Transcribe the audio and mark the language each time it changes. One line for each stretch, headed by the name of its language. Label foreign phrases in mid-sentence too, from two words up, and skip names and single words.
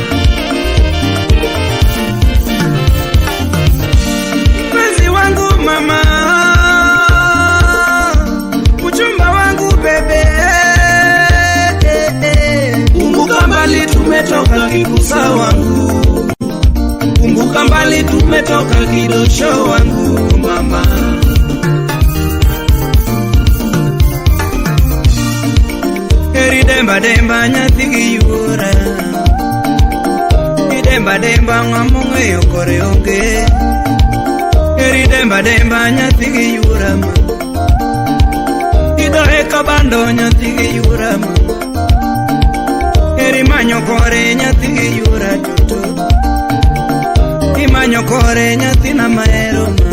Swahili: Mpenzi wangu mama, mchumba wangu bebe, kumbuka mbali tumetoka kikusa wangu, kumbuka mbali tumetoka kidosho wangu mama.
Luo (Kenya and Tanzania): Eri demba demba nyathi gi yura, demba demba ng'amonge yokore onge. Eri demba demba nyathi gi yura ma, idoe kabando nyathi gi yura ma. Eri manyo kore nyathi gi yura tuto, imanyo kore nyathi na mahero ma.